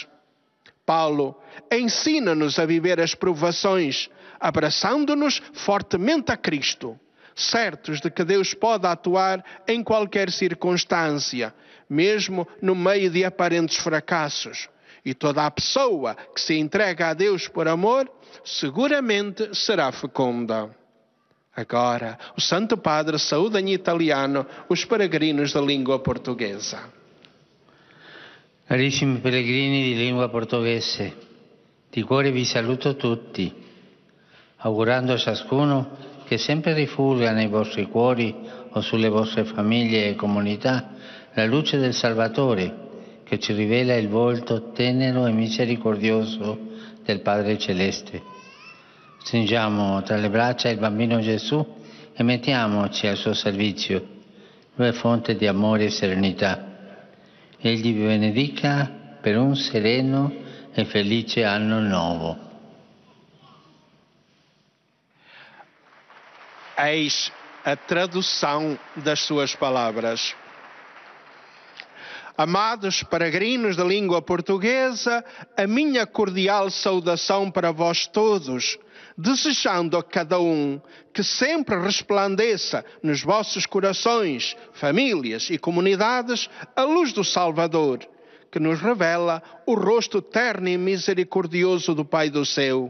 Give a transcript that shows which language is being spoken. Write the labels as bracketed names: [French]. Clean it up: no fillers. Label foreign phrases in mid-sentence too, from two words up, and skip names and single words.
[Portuguese] Paulo ensina-nos a viver as provações, abraçando-nos fortemente a Cristo, certos de que Deus pode atuar em qualquer circunstância, mesmo no meio de aparentes fracassos. E toda a pessoa que se entrega a Deus por amor, seguramente será fecunda. Agora, o Santo Padre saúda em italiano os peregrinos da língua portuguesa. [Italian] Carissimi pellegrini di lingua portoghese, di cuore vi saluto tutti, augurando a ciascuno che sempre rifulga nei vostri cuori o sulle vostre famiglie e comunità la luce del Salvatore, che ci rivela il volto tenero e misericordioso del Padre Celeste. Stringiamo tra le braccia il bambino Gesù e mettiamoci al suo servizio, lui è fonte di amore e serenità. Egli vi benedica per un sereno e felice anno nuovo. [Portuguese] Eis a tradução das suas palavras. Amados peregrinos da língua portuguesa, a minha cordial saudação para vós todos, desejando a cada um que sempre resplandeça nos vossos corações, famílias e comunidades a luz do Salvador, que nos revela o rosto terno e misericordioso do Pai do céu.